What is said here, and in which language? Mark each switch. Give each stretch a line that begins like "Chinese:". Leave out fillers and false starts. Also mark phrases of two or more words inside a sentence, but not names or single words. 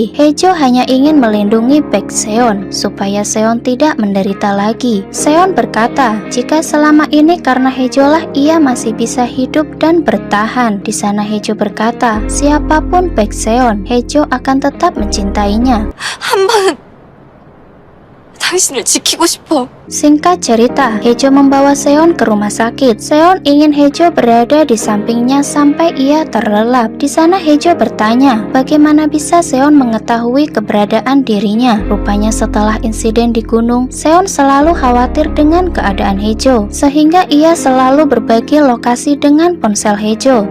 Indonesian: Hejo hanya ingin melindungi Baek Seon supaya Seon tidak menderita lagi. Seon berkata jika selama ini karena Hejo lah ia masih bisa hidup dan bertahan. Di sana Hejo berkata siapapun Baek Seon, Hejo akan tetap mencintainya.
Korean: 한 번은 당신을 지키고 싶어.
Indonesian: Singkat cerita, Hejo membawa Seon ke rumah sakit. Seon ingin Hejo berada di sampingnya sampai ia terlelap. Di sana Hejo bertanya, bagaimana bisa Seon mengetahui keberadaan dirinya. Rupanya setelah insiden di gunung, Seon selalu khawatir dengan keadaan Hejo, sehingga ia selalu berbagi lokasi dengan ponsel Hejo.